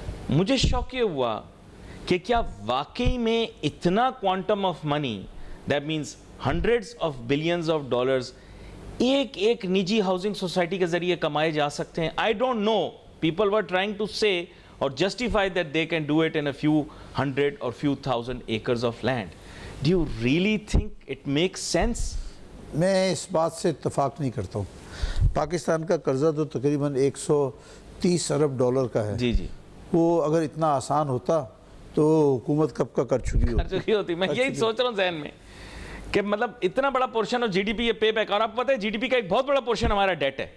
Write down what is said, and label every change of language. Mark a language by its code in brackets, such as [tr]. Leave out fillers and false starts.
[ur] مجھے شوق یہ ہوا کہ کیا واقعی میں اتنا [en] quantum of money, that means hundreds of billions of dollars, [ur] ایک نجی ہاؤسنگ سوسائٹی کے ذریعے کمائے جا سکتے ہیں؟ [en] I don't know, people were trying to say or justify that they can do it in a few hundred or few thousand acres of land. Do you really think it makes sense? [ur] میں اس بات سے اتفاق نہیں کرتا ہوں. پاکستان کا قرضہ تو تقریباً $130 ارب کا ہے. جی جی, وہ اگر اتنا آسان ہوتا تو حکومت کب کا کر چکی ہوتی. میں یہی سوچ رہا ہوں ذہن میں کہ مطلب اتنا بڑا [en] portion of G D P [ur] یہ پے بیک, اور آپ کو پتہ ہے جی ڈی پی کا ایک بہت بڑا پورشن ہمارا ڈیٹ ہے.